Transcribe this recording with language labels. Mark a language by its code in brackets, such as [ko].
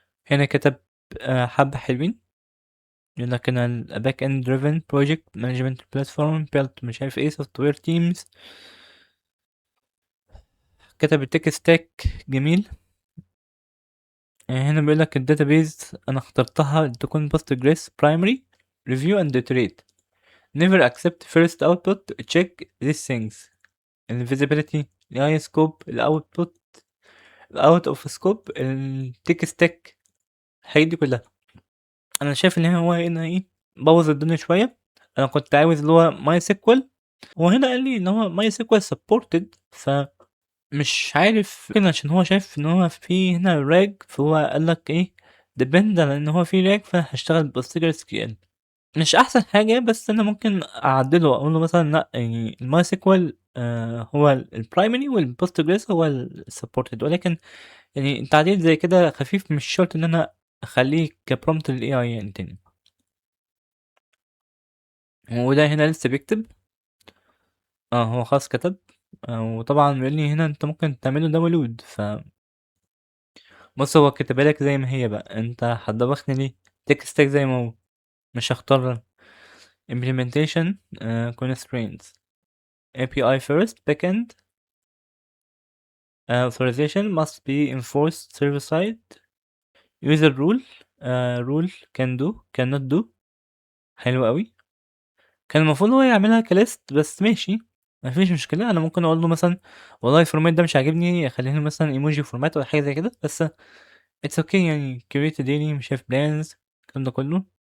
[ar] هنا كتب حبة حلوين، يقول لك هنا [en] back end driven project management platform built [ar] مش عارف إيه [en] software teams. [ar] كتب الtech stack جميل. هنا بيقول لك الdatabase أنا اخترتها تكون Postgres [en] primary review and iterate. Never accept first output, check these things. الvisibility، الAI scope، الoutput، الout of scope، الtech stack، [ar] الحاجات دي كلها. أنا شايف إن هو هنا إيه بوّظ الدنيا شوية. أنا كنت عاوز اللي هو MySQL وهنا قال لي إن هو [en] MySQL supported، [ar] فمش عارف يمكن عشان هو شايف إن هو في هنا rag فهو قال لك إيه depend على إن هو في rag فهاشتغل بPostgreSQL. مش أحسن حاجة، بس أنا ممكن أعدّله وأقول له مثلًا لأ، يعني الMySQL هو الPrimary والPostgres هو الsupported، ولكن يعني تعديل زي كده خفيف مش شرط إن أنا أخلّيه كprompt للAI يعني تاني. وده هنا لسه بيكتب، هو خلاص كتب، وطبعًا بيقول لي هنا أنت ممكن تعمل له download. بُص هو كاتبها لك زي ما هي بقى، أنت هتدوّخني ليه؟ tech stack زي ما هو، مش هاختار [en] implementation constraints API first backend authorization must be enforced server side user rule rule can do cannot do. [ar] حلو أوي. كان المفروض هو يعملها كlist بس ماشي، ما فيش مشكلة. أنا ممكن أقول له مثلًا والله الformat ده مش عاجبني خلّيها لي مثلًا [en] emoji format [ar] والّا حاجة زي كده، بس [en] it's okay [ar] يعني [en] create a daily [ar] مش عارف plans الكلام ده كله.